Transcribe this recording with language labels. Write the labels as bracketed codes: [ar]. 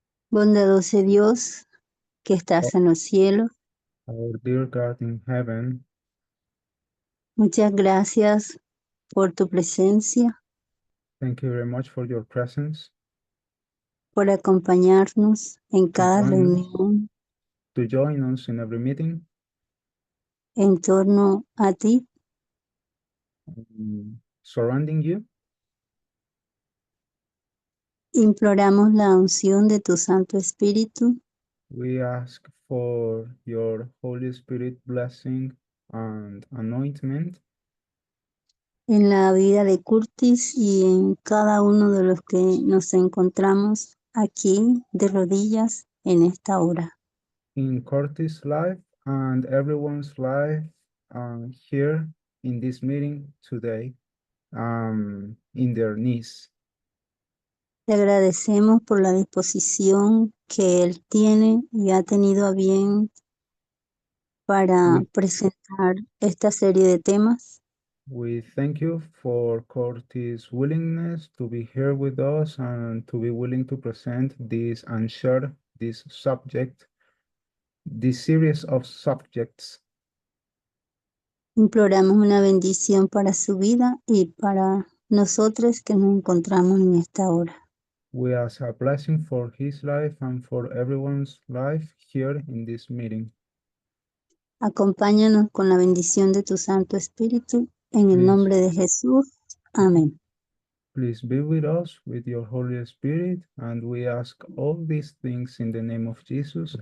[es] Bondadoso Dios que estás en los cielos, [en] Our dear God in heaven, [es] muchas gracias por tu presencia, [en] thank you very much for your presence [es] por acompañarnos en [en] to [es] cada [en] join us, [es] reunión [en] to join us in every meeting [es] en torno a ti. [en] surrounding you. [es] Imploramos la unción de tu Santo Espíritu [en] We ask for your Holy Spirit blessing and anointment [es] en la vida de Curtis y en cada uno de los que nos encontramos aquí de rodillas en esta hora. [en] in Curtis' life and everyone's life here in this meeting today, in their knees. [es] Te agradecemos por la disposición que él tiene y ha tenido a bien para [en] We, [es] presentar esta serie de temas. [en] we thank you for Curtis' willingness to be here with us and to be willing to present this and share this subject, this series of subjects. [es] Imploramos una bendición para su vida y para nosotros que nos encontramos en esta hora. [en] We ask a blessing for his life and for everyone's life here in this meeting. [es] Acompáñanos con la bendición de tu Santo Espíritu en el [en] Please, [es] nombre de Jesús. Amén. [en] please be with us with your Holy Spirit, and we ask all these things in the name of Jesus.